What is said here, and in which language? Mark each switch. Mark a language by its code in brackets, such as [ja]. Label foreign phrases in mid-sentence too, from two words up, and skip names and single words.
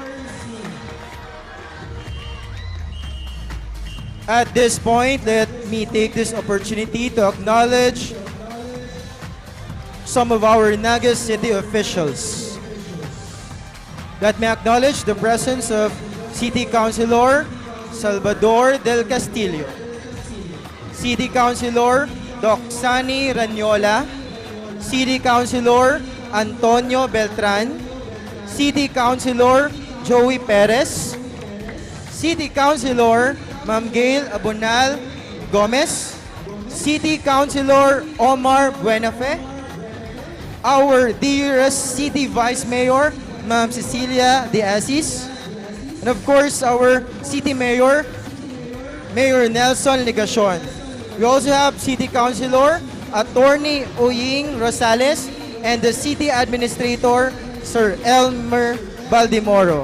[en] At this point, let me take this opportunity to acknowledge some of our Naga City officials. Let me acknowledge the presence of City Councilor Salvador del Castillo, City Councilor Doxani Ranyola, City Councilor Antonio Beltran, City Councilor Joey Perez, City Councilor Ma'am Gail Abonal Gomez, City Councilor Omar Buenafe, our dearest City Vice Mayor Ma'am Cecilia De Asis, and of course our City Mayor, Mayor Nelson Ligacion. We also have City Councilor Attorney Oying Rosales and the City Administrator Sir Elmer Baldimoro.